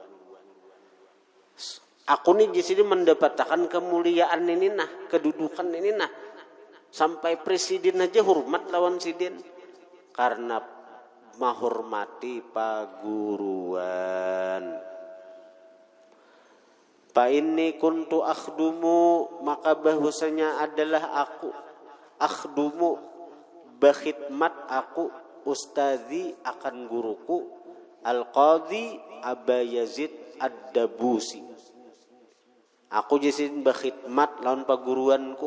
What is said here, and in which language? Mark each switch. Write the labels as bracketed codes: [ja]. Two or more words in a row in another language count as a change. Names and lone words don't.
[bjn] Aku nih di sini mendapatkan kemuliaan ini nah, kedudukan ini nah, sampai presiden aja hormat lawan sidin karena menghormati paguruan. [ar] فإني كنت أخدم, [id] maka bahwasanya adalah aku akhdumu, berkhidmat aku, ustazi akan guruku, al-qadhi Aba Yazid ad-Dabusi. [bjn] Aku jisin berkhidmat lawan paguruanku.